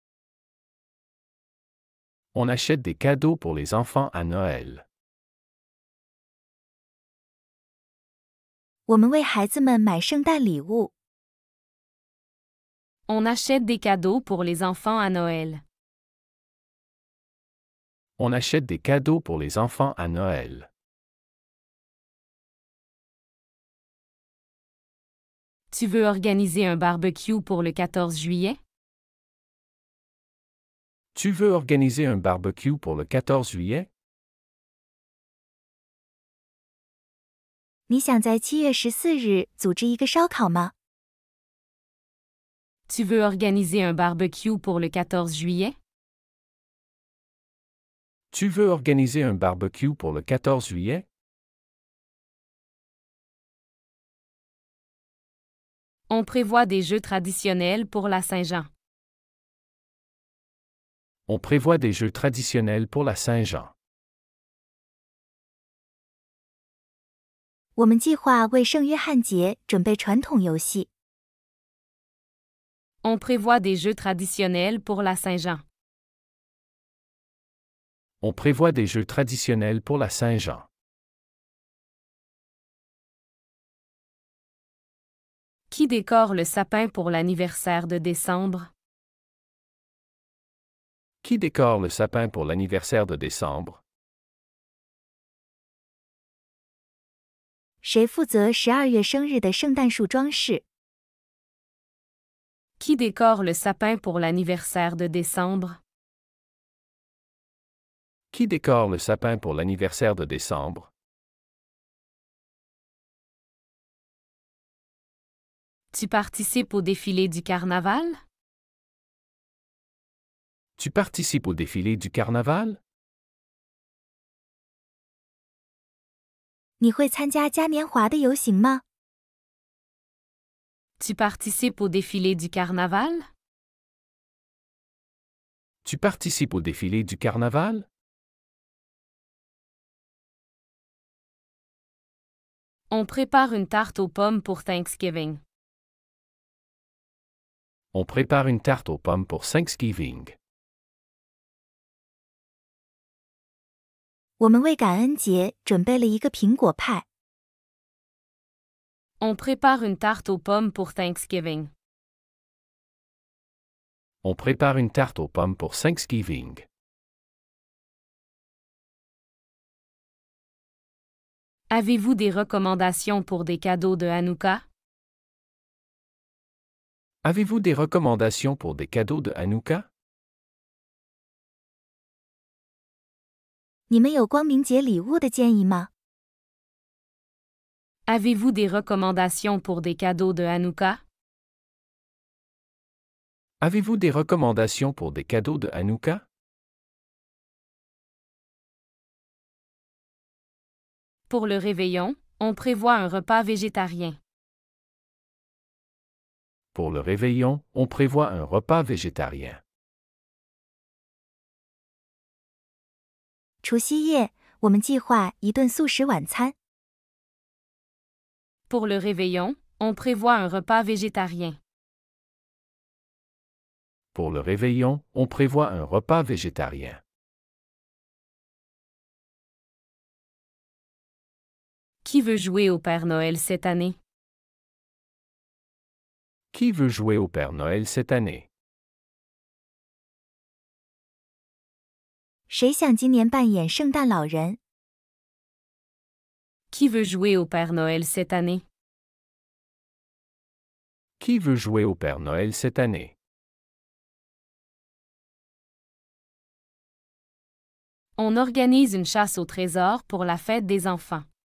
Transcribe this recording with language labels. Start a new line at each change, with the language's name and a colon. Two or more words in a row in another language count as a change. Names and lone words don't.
French: On achète des cadeaux pour les enfants à Noël.
Chinese: 我们为孩子们买圣诞礼物。
French: On achète des cadeaux pour les enfants à Noël. On achète des cadeaux pour les enfants à Noël. Tu veux organiser un barbecue pour le 14 juillet? Tu veux organiser un barbecue pour le 14 juillet?
Chinese: 你想在7月14日组织一个烧烤吗？
French: Tu veux organiser un barbecue pour le 14 juillet? Tu veux organiser un barbecue pour le 14 juillet? On prévoit des jeux traditionnels pour la Saint-Jean. On prévoit des jeux traditionnels pour la Saint-Jean.
Chinese: 我们计划为圣约翰节准备传统游戏。
French: On prévoit des jeux traditionnels pour la Saint-Jean. On prévoit des jeux traditionnels pour la Saint-Jean. Qui décore le sapin pour l'anniversaire de décembre? Qui décore le sapin pour l'anniversaire de décembre?
Chinese: 谁负责12月生日的圣诞树装饰？
French: Qui décore le sapin pour l'anniversaire de décembre? Qui décore le sapin pour l'anniversaire de décembre? Tu participes au défilé du carnaval? Tu participes au défilé du carnaval?
Chinese: 你会参加嘉年华的游行吗？
French: Tu participes au défilé du carnaval? Tu participes au défilé du carnaval? On prépare une tarte aux pommes pour Thanksgiving. On prépare une tarte aux pommes pour Thanksgiving.
Chinese: 我们为感恩节准备了一个苹果派。
French: On prépare une tarte aux pommes pour Thanksgiving. On prépare une tarte aux pommes pour Thanksgiving. Avez-vous des recommandations pour des cadeaux de Hanouka? Avez-vous des recommandations pour des cadeaux de Hanouka?
Chinese: 你们有光明节礼物的建议吗？
French: Avez-vous des recommandations pour des cadeaux de Hanouka? Avez-vous des recommandations pour des cadeaux de Hanouka? Pour le réveillon, on prévoit un repas végétarien. Pour le réveillon, on prévoit un repas végétarien.
Chinese: 除夕夜，我们计划一顿素食晚餐。
French: Pour le réveillon, on prévoit un repas végétarien. Pour le réveillon, on prévoit un repas végétarien. Qui veut jouer au Père Noël cette année? Qui veut jouer au Père Noël cette année?
Chinese: 谁想今年扮演圣诞老人？
French: Qui veut jouer au Père Noël cette année? Qui veut jouer au Père Noël cette année? On organise une chasse au trésor pour la fête des enfants.